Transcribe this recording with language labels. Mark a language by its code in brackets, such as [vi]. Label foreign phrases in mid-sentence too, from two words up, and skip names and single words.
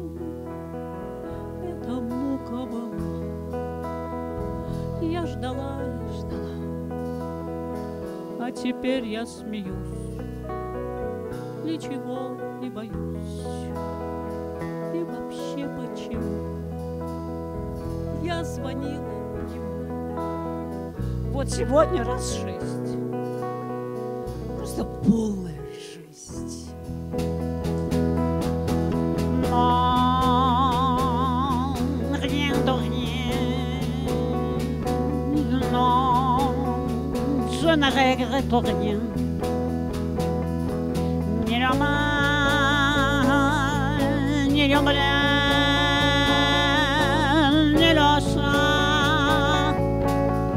[ru] Я ждала и ждала, а теперь я смеюсь, ничего не боюсь. И вообще почему? Я звонила ему вот сегодня раз 6. Просто полная жесть. [fr] Je ne regrette rien, ni le mal, ni le bien, ni le sang.